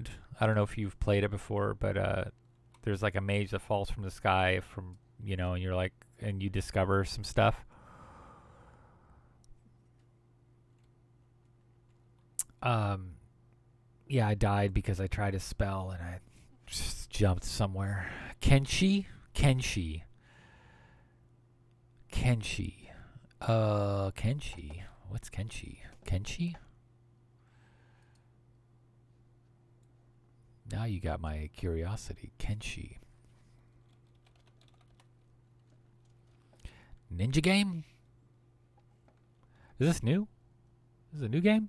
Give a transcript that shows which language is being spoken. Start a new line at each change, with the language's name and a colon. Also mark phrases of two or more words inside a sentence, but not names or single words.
English: I don't know if you've played it before, but there's like a mage that falls from the sky from, you know, and you're like, and you discover some stuff. Yeah, I died because I tried a spell and I just jumped somewhere. Kenshi? Kenshi. Kenshi. Kenshi. What's Kenshi? Kenshi? Now you got my curiosity. Kenshi. Ninja game? Is this new? Is it a new game?